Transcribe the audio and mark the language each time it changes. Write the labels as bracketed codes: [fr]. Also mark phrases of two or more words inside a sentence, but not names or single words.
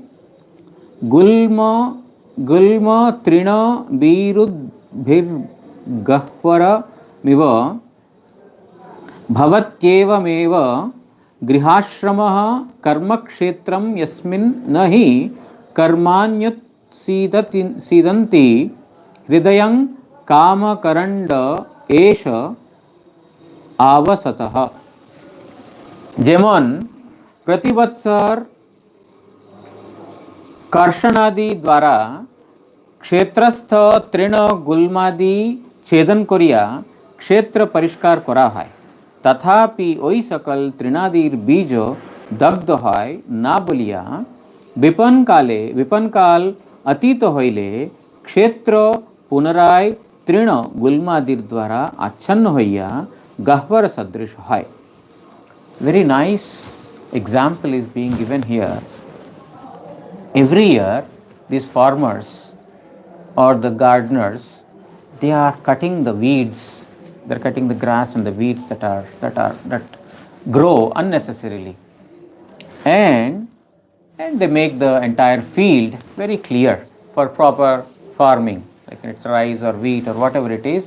[sa] गुल्म तृण बीरुद्भिर्गह्वरमिव भवत्येवमेव गृहाश्रमः कर्मक्षेत्रं यस्मिन् न हि कर्माण्युत्सीदन्ति हृदयं कामकरण्ड एष आवसतः। [bn] যেমন প্রতিবৎসর কর্ষণাদি দ্বারা ক্ষেত্রস্থ তৃণ গুল্মাদি ছেদন করিয়া ক্ষেত্র পরিষ্কার করা হয়, তথাপি ওই সকল তৃণাদির বীজ দগ্ধ হয় না বলিয়া বপন কাল অতীত হইলে ক্ষেত্র পুনরায় তৃণ গুল্মাদির দ্বারা আচ্ছন্ন হইয়া গহ্বর সদৃশ হয়. [en] Very nice example is being given here. Every year these farmers or the gardeners, they are cutting the weeds, they are cutting the grass and the weeds that grow unnecessarily, and they make the entire field very clear for proper farming, like it's rice or wheat or whatever it is.